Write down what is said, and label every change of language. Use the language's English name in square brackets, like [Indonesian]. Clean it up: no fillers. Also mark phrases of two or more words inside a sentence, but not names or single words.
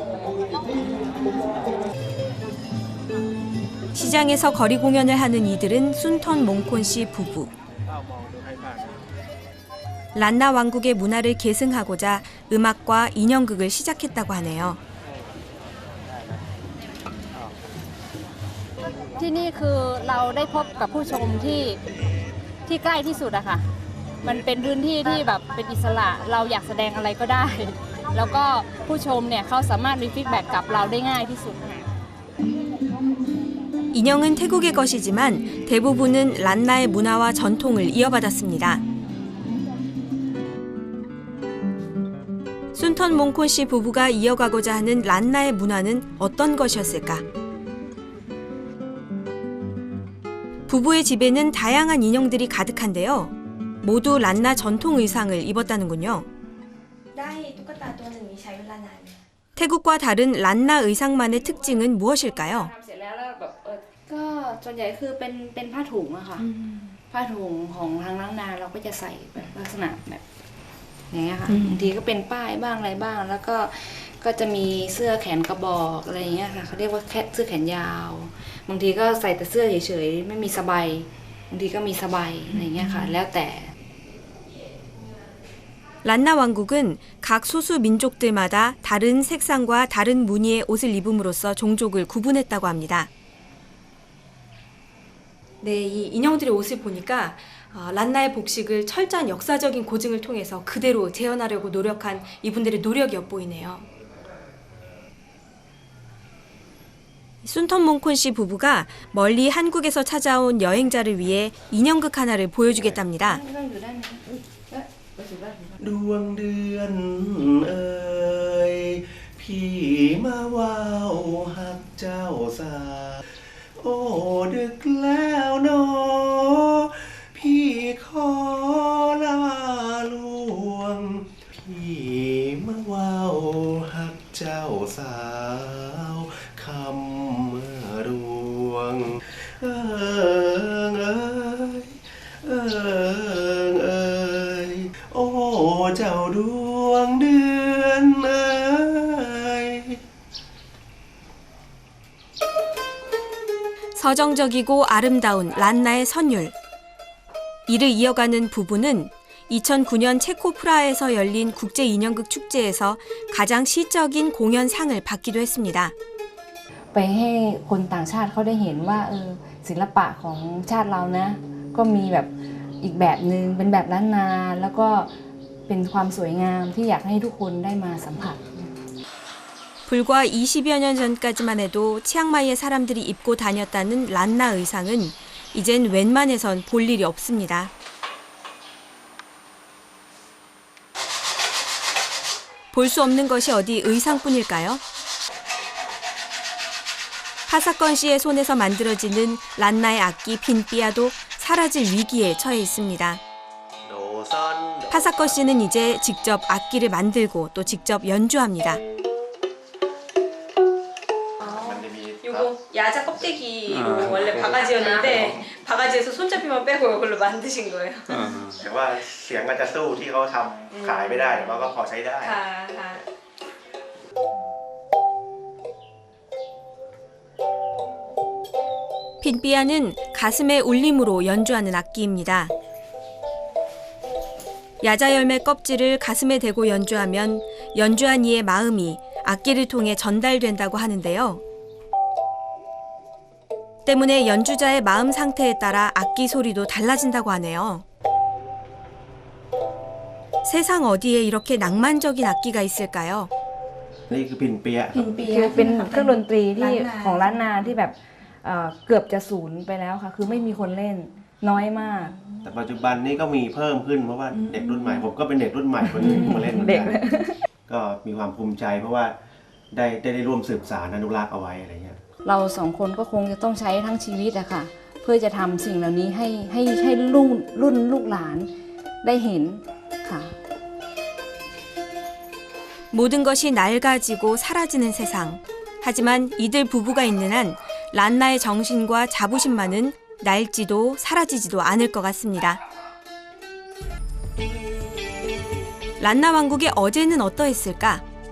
[Korean] 시장에서 거리 공연을 하는 이들은 순턴 몽콘 씨 부부. 란나 왕국의 문화를 계승하고자 음악과 인형극을 시작했다고 하네요. [Thai] ที่นี่คือเราได้พบกับผู้ชมที่ใกล้ที่สุดอะค่ะมันเป็นพื้นที่ที่แบบเป็นอิสระเราอยากแสดงอะไรก็ได้แล้วก็ผู้ชมเนี่ยเขาสามารถมีฟีดแบ็กกับเราได้ง่ายที่สุด [Korean] 인형은 태국의 것이지만 대부분은 란나의 문화와 전통을 이어받았습니다. 순턴 몽콘 씨 부부가 이어가고자 하는 란나의 문화는 어떤 것이었을까? 부부의 집에는 다양한 인형들이 가득한데요. 모두 란나 전통 의상을 입었다는군요. 태국과 다른 란나 의상만의 특징은 무엇일까요? [Thai] ก็ส่วนใหญ่คือเป็นผ้าถุงอะค่ะผ้าถุงของทางล้านนาเราก็จะใส่แบบลักษณะแบบอย่างเงี้ยค่ะบางทีก็เป็นป้ายบ้างอะไรบ้าง แล้วก็จะมีเสื้อแขนกระบอกอะไรอย่างเงี้ยค่ะเขาเรียกว่าเสื้อแขนยาวบางทีก็ใส่แต่เสื้อเฉยๆไม่มีสบายบางทีก็มีสบายอะไรอย่างเงี้ยค่ะแล้วแต่ [Korean] 란나 왕국은 각 소수 민족들마다 다른 색상과 다른 무늬의 옷을 입음으로써 종족을 구분했다고 합니다. 네, 이 인형들의 옷을 보니까 란나의 복식을 철저한 역사적인 고증을 통해서 그대로 재현하려고 노력한 이분들의 노력이 엿보이네요. 순턴몽콘 씨 부부가 멀리 한국에서 찾아온 여행자를 위해 인형극 하나를 보여주겠답니다. [Thai] ดวงเดือนเอ่ยพี่มาว่าวหักเจ้าสา โอ้ดึกแล้วเนอพี่ขอลาลวงพี่มาว่าวหักเจ้าสาวคำรวงเอิงเอ่ยเอิงเอ่ยโอ้เจ้าดวงเดือนเอ่ย [Korean] 서정적이고 아름다운 란나의 선율. 이를 이어가는 부부는 2009년 체코 프라하에서 열린 국제인형극 축제에서 가장 시적인 공연상을 받기도 했습니다. [Thai] ไปให้คนต่างชาติเขาได้เห็นว่าศิลปะของชาติเรานะก็มีแบบอีกแบบนึงเป็นแบบล้านนาแล้วก็เป็นความสวยงามที่อยากให้ทุกคนได้มาสัมผัส [Korean] 불과 20여 년 전까지만 해도 치앙마이의 사람들이 입고 다녔다는 란나 의상은 이젠 웬만해선 볼 일이 없습니다. 볼 수 없는 것이 어디 의상뿐일까요? 파사건 씨의 손에서 만들어지는 란나의 악기 빈삐아도 사라질 위기에 처해 있습니다. 파사건 씨는 이제 직접 악기를 만들고 또 직접 연주합니다. 요거 야자 껍데기로 원래 바가지였는데 바가지에서 손잡이만 빼고 이걸로 만드신 거예요. [Thai] แต่ว่าเสียงก็จะสู้ที่เขาทำขายไม่ได้แต่ว่าก็พอใช้ได้ [Korean] 빈삐아는 가슴의 울림으로 연주하는 악기입니다. 야자 열매 껍질을 가슴에 대고 연주하면 연주한 이의 마음이 악기를 통해 전달된다고 하는데요. 때문에 연주자의 마음 상태에 따라 악기 소리도 달라진다고 하네요. 세상 어디에 이렇게 낭만적인 악기가 있을까요? [Thai] นี่คือพินเปีย คือเป็นเครื่องดนตรีที่ของล้านนาที่แบบเกือบจะสูญไปแล้วค่ะคือไม่มีคนเล่นน้อยมาก แต่ปัจจุบันนี้ก็มีเพิ่มขึ้นเพราะว่าเด็กรุ่นใหม่ผมก็เป็นเด็กรุ่นใหม่คนนึงมาเล่นเหมือนกันก็มีความภูมิใจเพราะว่าได้ร่วมสืบสานอนุรักษ์เอาไว้อะไรเงี้ย เราสองคนก็คงจะต้องใช้ทั้งชีวิตอะค่ะเพื่อจะทำสิ่งเหล่านี้ให้รุ่นลูกหลานได้เห็นค่ะ [Korean] 모든 것이 낡아지고 사라지는 세상. 하지만 이들 부부가 있는 한 란나의 정신과 자부심만은 낡지도 사라지지도 않을 것 같습니다. 란나 왕국의 어제는 어떠했을까?